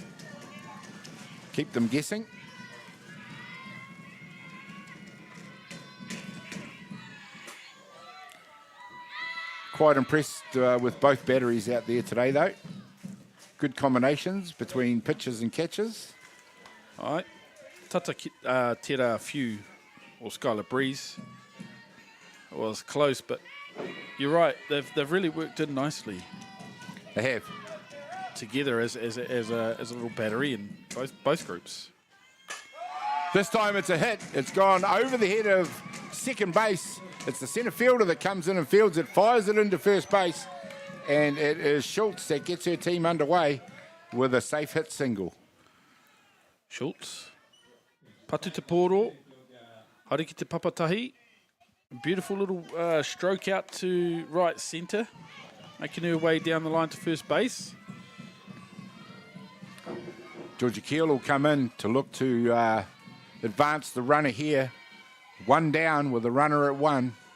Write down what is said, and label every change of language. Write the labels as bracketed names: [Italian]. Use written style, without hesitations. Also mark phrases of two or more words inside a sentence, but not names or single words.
[English] Keep them guessing. Quite impressed with both batteries out there today, though. Good combinations between pitchers and catchers. All right. [Māori] Tata tērā whiu or Skylar Breeze. [English] It was close, but you're right. They've really worked in nicely. They have. Together as a little battery in both groups. This time it's a hit. It's gone over the head of second base. It's the centre fielder that comes in and fields it, fires it into first base, and it is Schultz that gets her team underway with a safe hit single. Schultz. [Māori] Patu te pōro. Haere ki te papatahi. [English] Beautiful little stroke out to right centre, making her way down the line to first base. Georgia Keel will come in to look to advance the runner here. One down with the runner at one.